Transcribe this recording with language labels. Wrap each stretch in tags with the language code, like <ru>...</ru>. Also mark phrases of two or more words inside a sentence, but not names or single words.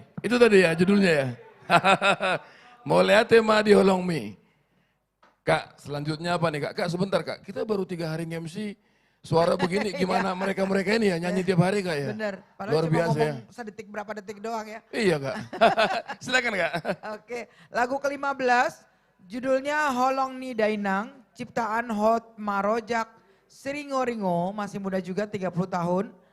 <id>Itu tadi ya judulnya ya.</id> <bbc>Mauliate ma diholong me.</bbc> <id>Kak, selanjutnya apa nih Kak? Kak sebentar Kak, kita baru 3 hari MC, suara begini gimana mereka-mereka ini ya nyanyi tiap hari Kak ya? Bener, padahal Luar cuma biasa ya. ngomong sedetik berapa detik doang ya. Iya Kak, silakan Kak. Oke, lagu ke-15 judulnya Holong Ni Dainang, ciptaan Hot Marojak Seringo-ringo, masih muda juga 30 tahun.</id>